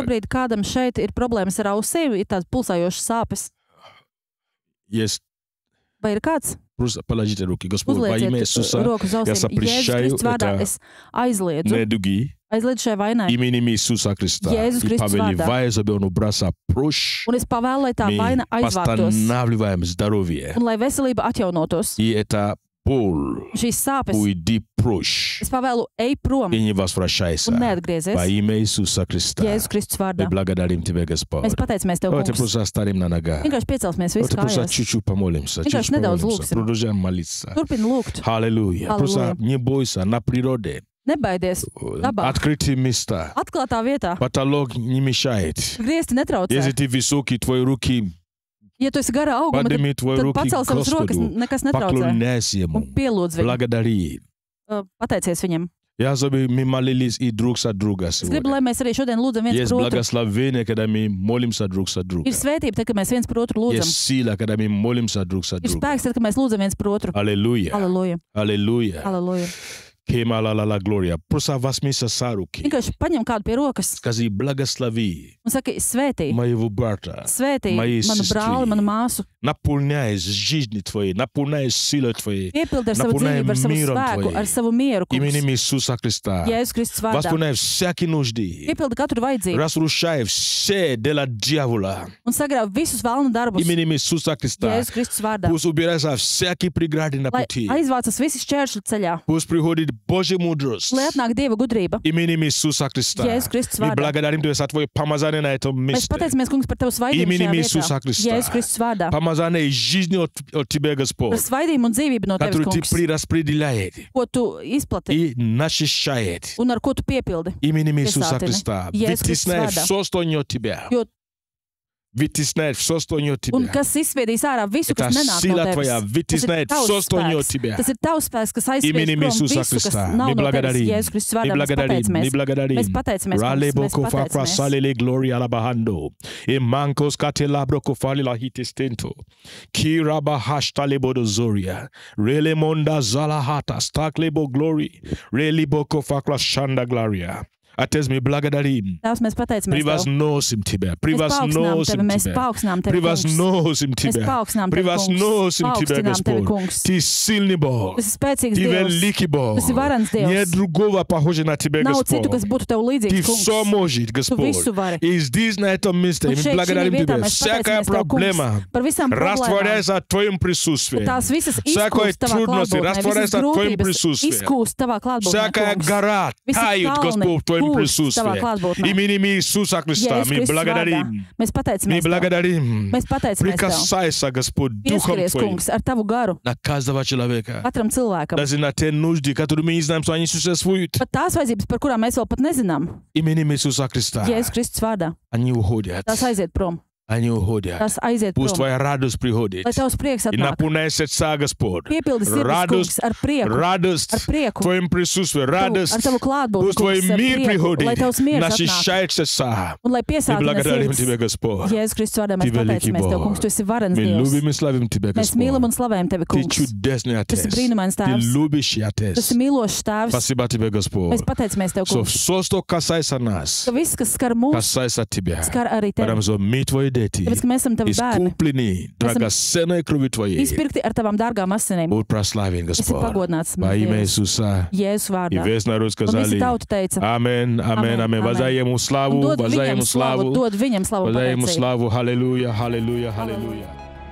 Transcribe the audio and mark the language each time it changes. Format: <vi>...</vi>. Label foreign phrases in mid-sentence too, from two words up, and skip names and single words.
<lv>Šobrīd kādam šeit ir problēmas ar ausīm, ir tāds pulsējošs sāpes.</lv> <ru>Есть,</ru> <lv>Vai ir kāds?</lv> <ru>просто положите руки. Господь, во имя</ru> <lv>Uzlieciet</lv> <ru>Иисуса,</ru> <lv>roku uz</lv> <ru>я</ru> <lv>ausīm. Jēzus</lv> <ru>запрещаю</ru> <lv>Kristus vārdā</lv> <ru>это</ru> <lv>es aizliedzu.</lv> <ru>недуги</ru> <lv>Aizliedzu šai vainai.</lv> <ru>именем Иисуса Христа.</ru> <lv>Jēzus</lv> <ru>И</ru> <lv>Kristus vārdā.</lv> <ru>повелеваю, чтобы он убрался прочь.</ru> <lv>Un es pavēlu, lai tā</lv> <ru>Мы</ru> <lv>vaina aizvāktos.</lv> <ru>восстанавливаем здоровье.</ru> <lv>Un lai veselība atjaunotos.</lv> <ru>И это боль</ru> <lv>Šīs sāpes</lv> <ru>уйди прочь.</ru> <lv>es pavēlu, ej prom</lv> <ru>И не возвращайся.</ru> <lv>un neatgriezies.</lv> <ru>Во имя Иисуса Христа.</ru> <lv>Jēzus Kristus</lv> <ru>Мы</ru> <lv>vārdā.</lv> <ru>благодарим Тебя, Господь.</ru> <lv>Mēs pateicamies Tev,</lv> <ru>Давайте</ru> <lv>kungs.</lv> <ru>просто оставим на ногах.</ru> <lv>Vienkārši piecelsimies visi</lv> <ru>Давайте просто</ru> <lv>kājās.</lv> <ru>чуть-чуть помолимся.</ru> <lv>Vienkārši</lv> <ru>Чуть-чуть</ru> <lv>nedaudz</lv> <ru>помолимся.</ru> <lv>lūksim.</lv> <ru>Продолжаем молиться.</ru> <lv>Turpini lūgt.</lv> <ru>Аллилуйя. Просто Аллилуйя. не бойся на природе.</ru> <lv>Nebaidies. Dabā.</lv> <ru>Открытые места.</ru> <lv>Atklātā vietā.</lv> <ru>Потолок не мешает.</ru> <lv>Griezti netraucē.</lv> <ru>Если ты высокий, твои руки,</ru> <lv>Ja tu esi gara auguma,</lv> <ru>подними твои</ru> <lv>tad</lv> <ru>руки</ru> <lv>pacel</lv> <ru>к</ru> <lv>savas rokas,</lv> <ru>Господу.</ru> <lv>nekas netraucē.</lv> <ru>Поклоняйся Ему.</ru> <lv>Un pielūdz viņu.</lv> <ru>Благодари.</ru> <lv>Pateicies viņam.</lv> <ru>Я чтобы мы молились и друг за друга</ru> <lv>Es gribu,</lv> <ru>сегодня.</ru> <lv>lai mēs arī šodien lūdzam viens</lv> <ru>Есть</ru> <lv>par otru.</lv> <ru>благословение, когда мы молимся друг за друга.</ru> <lv>Ir svētība, tad, kad mēs viens par otru lūdzam.</lv> <ru>Есть сила, когда мы молимся друг за</ru> <lv>Ir</lv> <ru>друга.</ru> <lv>spēks, tad, kad mēs lūdzam viens par otru.</lv> <ru>Аллилуйя.</ru> <lv>Halleluja.</lv> <ru>Аллилуйя.</ru> <lv>Halleluja. Kemalalala gloria.</lv> <ru>Просто возьми за руки.</ru> <lv>Vienkārši paņem kādu pie rokas</lv> <ru>Скажи, благослови</ru> <lv>un saki, svētī,</lv> <ru>моего брата,</ru> <lv>svētī</lv> <ru>моей</ru> <lv>manu brāli, manu</lv> <ru>сестры.</ru> <lv>māsu.</lv> <ru>Наполняй жизни твоей, наполняй силой твоей.</ru> <lv>Piepildi ar savu</lv> <ru>Наполняй</ru> <lv>dzīvību, ar savu</lv> <ru>миром</ru> <lv>spēku,</lv> <ru>твоим.</ru> <lv>ar savu mieru, kungs.</lv> <ru>Именем Иисуса Христа.</ru> <lv>Jēzus Kristus vārdā.</lv> <ru>Восполняй всякие нужды.</ru> <lv>Piepildi katru vajadzību</lv> <ru>Разрушай все дела дьявола.</ru> <lv>un sagrauj visus vēlnu darbus.</lv> <ru>Именем Иисуса Христа.</ru> <lv>Jēzus Kristus vārdā.</lv> <ru>Пусть убирается всякие преграды на</ru> <lv>Lai</lv> <ru>пути.</ru> <lv>aizvācas visi šķēršļi ceļā.</lv> <ru>Пусть приходит Божья мудрость.</ru> <lv>Lai atnāk Dieva gudrība.</lv> <ru>Именем Иисуса Христа.</ru> <lv>Jēzus Kristus</lv> <ru>Мы</ru> <lv>vārdā.</lv> <ru>благодарим Тебя за Твое помазание на этом</ru> <lv>Mēs</lv> <ru>месте.</ru> <lv>pateicamies, kungs, par Tavu svaidību</lv> <ru>Именем</ru> <lv>šajā</lv> <ru>Иисуса</ru> <lv>vietā.</lv> <ru>Христа.</ru> <lv>Jēzus Kristus vārdā.</lv> <ru>Помазание и жизни от Тебя,</ru> <lv>Par</lv> <ru>Господь,</ru> <lv>svaidību un dzīvību no Tevis,</lv> <ru>который Ты</ru> <lv>kungs,</lv> <ru>прираспределяет</ru> <lv>ko Tu izplati</lv> <ru>и насыщает.</ru> <lv>un ar ko Tu piepildi.</lv> <ru>Именем Иисуса</ru> <lv>Piesātini.</lv> <ru>Христа.</ru> <lv>Jēzus Kristus</lv> <ru>Вытесняй</ru> <lv>vārdā.</lv> <ru>все, что не от Тебя.</ru> <lv>Jo,</lv> <ru>Вытесняй все, что не от</ru> <lv>un</lv> <ru>Тебя.</ru> <lv>kas izsviedīs ārā visu,</lv> <ru>Это</ru> <lv>kas nenāk no</lv> <ru>сила</ru> <lv>Tevis.</lv> <ru>Твоя.</ru> <lv>Tas ir</lv> <ru>Вытесняет</ru> <lv>Tavs</lv> <ru>все, что не от</ru> <lv>spēks.</lv> <ru>Тебя.</ru> <lv>Tas ir Tavs spēks, kas aizsviedīs</lv> <ru>Именем</ru> <lv>prom</lv> <ru>Иисуса</ru> <lv>visu, kas</lv> <ru>Христа.</ru> <lv>nav</lv> <ru>Мы</ru> <lv>no Tevis.</lv> <ru>благодарим.</ru> <lv>Jēzus Kristus</lv> <ru>Мы</ru> <lv>vārdā mēs</lv> <ru>благодарим. Мы</ru> <lv>pateicamies.</lv> <ru>благодарим.</ru> <lv>Mēs pateicamies, Rale kungs, mēs boko fakra pateicamies. salele gloria la bahando. E mankos katelabro kofali la hitestento. Kira bahashta lebo zoria. Rele monda zala hata stak lebo glory. Rele boko fakra shanda gloria.</lv> <ru>Отец, мы благодарим.</ru> <lv>Tavs, mēs pateicamies Tev.</lv> <ru>Превозносим Тебя.</ru> <lv>Mēs paaugstinām Tevi,</lv> <ru>Превозносим</ru> <lv>mēs</lv> <ru>Тебя.</ru> <lv>paaugstinām Tevi, kungs.</lv> <ru>Превозносим</ru> <lv>Mēs</lv> <ru>Тебя.</ru> <lv>paaugstinām Tevi, kungs.</lv> <ru>Превозносим Тебя,</ru> <lv>Paaugstinām Tevi,</lv> <ru>Господь.</ru> <lv>kungs.</lv> <ru>Ты сильный Бог.</ru> <lv>Tas ir spēcīgs</lv> <ru>Ты</ru> <lv>Dievs.</lv> <ru>великий Бог.</ru> <lv>Tas ir varans Dievs.</lv> <ru>Нет другого похожего на Тебя,</ru> <lv>Nav</lv> <ru>Господь.</ru> <lv>citu, kas būtu Tev</lv> <ru>Ты</ru> <lv>līdzīgs,</lv> <ru>все</ru> <lv>kungs.</lv> <ru>можешь,</ru> <lv>Tu</lv> <ru>Господь.</ru> <lv>visu vari.</lv> <ru>И здесь, на этом месте,</ru> <lv>Un</lv> <ru>мы</ru> <lv>šeit, šī</lv> <ru>благодарим</ru> <lv>vietā,</lv> <ru>Тебя.</ru> <lv>mēs</lv> <ru>Всякая</ru> <lv>pateicamies Tev, kungs,</lv> <ru>проблема</ru> <lv>par visām problēmām.</lv> <ru>растворяется в Твоем присутствии.</ru> <lv>Tās visas</lv> <ru>Всякая</ru> <lv>izkūst Tavā</lv> <ru>трудность</ru> <lv>klātbūtnē, visas</lv> <ru>растворяется в Твоем</ru> <lv>grūtības</lv> <ru>присутствии.</ru> <lv>izkūst Tavā klātbūtnē,</lv> <ru>Всякая</ru> <lv>kungs.</lv> <ru>гора</ru> <lv>Visi</lv> <ru>тает,</ru> <lv>kalni</lv> <ru>Господь, в Твоем</ru> <lv>pūst Tavā</lv> <ru>присутствии.</ru> <lv>klātbūtnē.</lv> <ru>Именем Иисуса Христа</ru> <lv>Jēzus</lv> <ru>мы</ru> <lv>Kristus vārdā.</lv> <ru>благодарим.</ru> <lv>Mēs</lv> <ru>Мы</ru> <lv>pateicamies Tev.</lv> <ru>благодарим.</ru> <lv>Mēs pateicamies Tev.</lv> <ru>Прикасайся, Господь, Духом</ru> <lv>Pieskaries,</lv> <ru>Твоим</ru> <lv>kungs, ar Tavu garu</lv> <ru>на каждого человека.</ru> <lv>katram cilvēkam.</lv> <ru>Даже на те нужды, которые мы не знаем, что они существуют.</ru> <lv>Pat tās vajadzības, par kurām mēs vēl pat nezinām.</lv> <ru>Именем Иисуса Христа.</ru> <lv>Jēzus Kristus vārdā.</lv> <ru>Они уходят.</ru> <lv>Tās aiziet prom.</lv> <ru>Они уходят.</ru> <lv>Tās aiziet</lv> <ru>Пусть</ru> <lv>prom.</lv> <ru>Твоя радость приходит.</ru> <lv>Lai Tavs prieks</lv> <ru>И</ru> <lv>atnāk.</lv> <ru>наполняй сердца, Господь.</ru> <lv>Piepildi sirdis,</lv> <ru>Радость,</ru> <lv>kungs, ar prieku.</lv> <ru>радость</ru> <lv>Ar prieku.</lv> <ru>в Твоем присутствии, радость.</ru> <lv>Ar Tavu klātbūtni,</lv> <ru>Пусть Твой</ru> <lv>kungs, ar</lv> <ru>мир</ru> <lv>prieku. Lai</lv> <ru>приходит,</ru> <lv>Tavs miers atnāk.</lv> <ru>насыщает сердца.</ru> <lv>Un lai</lv> <ru>Мы</ru> <lv>piesātina</lv> <ru>благодарим Тебя,</ru> <lv>sirdis.</lv> <ru>Господь.</ru> <lv>Jēzus Kristus vārdā mēs</lv> <ru>Ты великий</ru> <lv>pateicamies Tev,</lv> <ru>Бог.</ru> <lv>kungs, Tu esi varens</lv> <ru>Мы</ru> <lv>Dievs.</lv> <ru>любим и славим Тебя,</ru> <lv>Mēs mīlam</lv> <ru>Господь.</ru> <lv>un slavējam Tevi,</lv> <ru>Ты</ru> <lv>kungs.</lv> <ru>чудесный</ru> <lv>Tu</lv> <ru>Отец.</ru> <lv>esi brīnumains</lv> <ru>Ты</ru> <lv>tēvs.</lv> <ru>любящий</ru> <lv>Tu</lv> <ru>Отец.</ru> <lv>esi mīlošs tēvs.</lv> <ru>Спасибо Тебе, Господь.</ru> <lv>Mēs pateicamies Tev, kungs,</lv> <ru>Все, что касается нас,</ru> <lv>ka viss, kas skar mūs,</lv> <ru>касается Тебя.</ru> <lv>skar arī</lv> <ru>Потому</ru> <lv>Tevi.</lv> <ru>что мы Твои дети.</ru> <lv>Tāpēc, ka mēs esam Tavi bērni,</lv> <ru>Искуплены драгоценной кровью Твоей.</ru> <lv>izpirkti ar Tavām dārgām asinīm.</lv> <ru>Будь прославен,</ru> <lv>Esi</lv> <ru>Господь.</ru> <lv>pagodināts,</lv> <ru>Во</ru> <lv>mans</lv> <ru>имя</ru> <lv>Dievs.</lv> <ru>Иисуса.</ru> <lv>Jēzus</lv> <ru>И</ru> <lv>vārdā.</lv> <ru>весь народ</ru> <lv>Un visi</lv> <ru>сказали.</ru> <lv>tauta teica,</lv> <ru>Амин, амин,</ru> <lv>Amen,</lv> <ru>амин.</ru> <lv>amen.</lv> <ru>Воздай Ему</ru> <lv>un</lv> <ru>славу,</ru> <lv>dod</lv> <ru>воздай</ru> <lv>viņam</lv> <ru>Ему</ru> <lv>slavu,</lv> <ru>славу.</ru> <lv>dod viņam slavu</lv> <ru>Воздай Ему</ru> <lv>pateicību.</lv> <ru>славу. Аллилуйя, аллилуйя, аллилуйя.</ru>